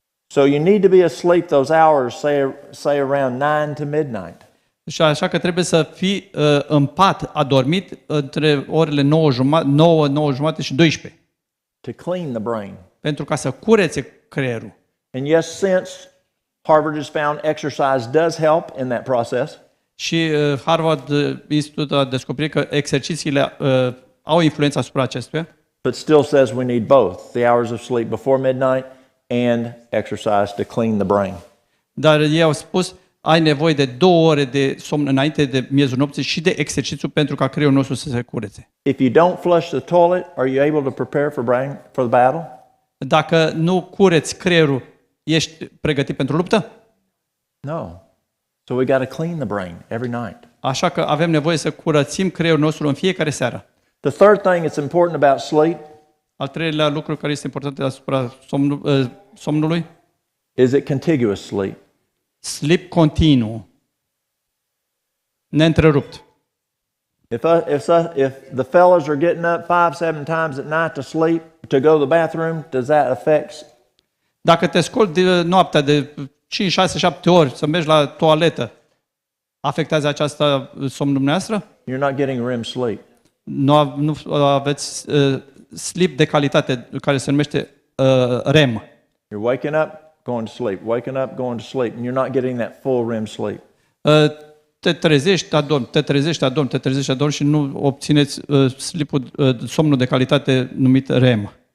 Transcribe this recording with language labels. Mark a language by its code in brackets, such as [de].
[en] So you need to be asleep those hours, say around 9 to midnight. [ro] Și așa că trebuie să fii în pat adormit între orele 9 jumate și 12. [en] To clean the brain. [ro] Pentru ca să curețe creierul. [en] And yes, since Harvard has found exercise does help in that process. [ro] Și Harvard Institute a descoperit că exercițiile au influență asupra acestuia. [en] But still says we need both, the hours of sleep before midnight and exercise to clean the brain. [ro] Dar ei au spus, ai nevoie de 2 ore de somn înainte de miezul nopții și de exercițiu pentru ca creierul nostru să se curețe. [en] If you don't flush the toilet, are you able to prepare for the battle? [ro] Dacă nu cureți creierul, ești pregătit pentru luptă? [en] No. So we got to clean the brain every night. [ro] Așa că avem nevoie să curățim creierul nostru în fiecare seară. [en] The third thing that's important about sleep [ro] Al treilea lucru care este important asupra somnului, [en] is it contiguous sleep. [ro] sleep continuu, neîntrerupt. [en] If the fellas are getting up 5-7 times at night to sleep, to go to the bathroom, does that affect? [ro] Dacă te scoli de noaptea de 5, 6, 7 ori să mergi la toaletă, afectează aceasta somnul dumneavoastră? [en] You're not getting REM sleep. [ro] Nu aveți sleep de calitate care se numește REM. [en] You're waking up, going to sleep, waking up, going to sleep, and you're not getting that full REM sleep. [ro] Te trezești, adormi, te trezești, adormi, te trezești, adormi și nu obțineți somnul de calitate numit REM.